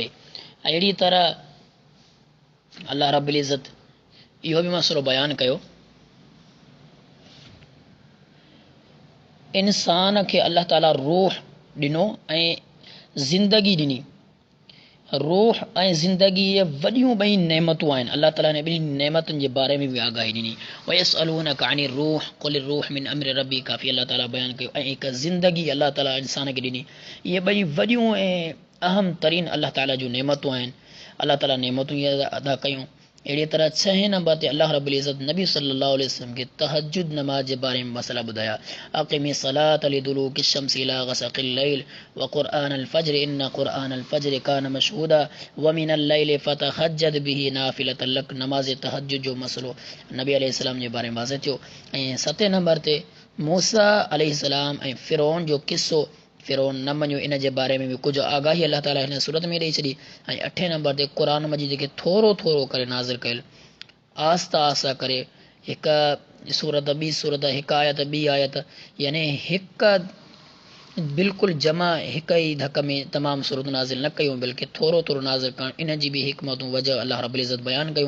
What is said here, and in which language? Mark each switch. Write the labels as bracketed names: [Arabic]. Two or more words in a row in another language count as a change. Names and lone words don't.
[Sindhi] अहिड़ी तरह [Arabic] الله رب العزة [Sindhi] इहो बि मसलो बयानु कयो इंसान खे अल्लाह ताला रूह ॾिनो ऐं ज़िंदगी ॾिनी। रूह ऐं ज़िंदगी इहे वॾियूं ॿई नेमतूं आहिनि। अल्लाह ताला ने ॿिन्ही नेमतुनि जे बारे में बि आगाही ॾिनी। [Arabic] ويسألونك عن الروح قل الروح من أمر ربي [Sindhi] काफ़ी अल्लाह ताला बयानु कयो ऐं हिकु ज़िंदगी अल्लाह ताला इंसान खे ॾिनी। इहे ॿई वॾियूं ऐं अहम तरीन अल्लाह ताला जूं नेमतूं आहिनि। अल्लाह ताला नेमतूं इहे अदा कयूं। अहिड़ी तरह छहें नंबर ते [Arabic] الله رب العزة [Sindhi] नबी [Arabic] صلى الله عليه وسلم [Sindhi] खे तहज्जुद नमाज जे बारे में मसला ॿुधाया। [Arabic] أقم الصلاة لدلوك الشمس إلى غسق الليل وقرآن الفجر إن قرآن الفجر كان مشهودا ومن الليل فتهجد به نافلة لك. [Sindhi] नमाज़ तहज्जुद जो मसलो नबी अलैहिस्सलाम जे बारे में वाज़ह थियो। ऐं सतें नंबर ते मूसा अलैहिस्सलाम ऐं फ़िरौन जो किस्सो, फ़िरौन न मञियो, इन जे बारे में बि कुझु आगाही अल्लाह ताला हिन सूरत में ॾेई छॾी। ऐं अठें नंबर ते क़ुरान मजीद खे थोरो थोरो करे नाज़िल कयल, आहिस्ता आहिस्ता करे हिकु सूरत ॿी सूरत, हिकु आयत ॿी आयत, यानी हिकु बिल्कुलु जमा हिक ई धक में तमामु सूरतूं नाज़िल न कयूं, बल्कि थोरो थोरो नाज़िल करणु, इन जी बि हिकमतूं वजह [Arabic] الله رب العزة [Sindhi] बयानु कयूं।